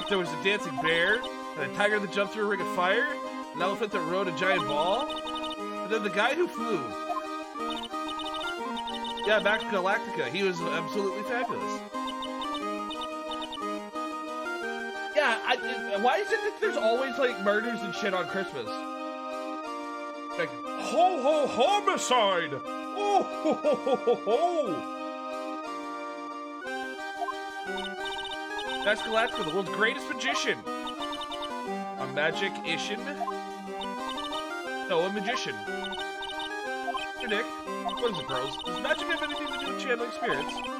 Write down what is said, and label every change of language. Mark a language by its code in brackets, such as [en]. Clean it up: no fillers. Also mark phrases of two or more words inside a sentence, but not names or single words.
[en] There was a dancing bear, and a tiger that jumped through a ring of fire, an elephant that rode a giant ball, and then the guy who flew. Yeah, back to Galactica. He was absolutely fabulous. Yeah, why is it that there's always, like, murders and shit on Christmas? Like, ho-ho homicide! Oh, ho, ho, ho, ho, ho! That's Galactica, the world's greatest magician. A magician? No, a magician. Hey, Nick. What is it, bros? Does magic have anything to do with channeling spirits?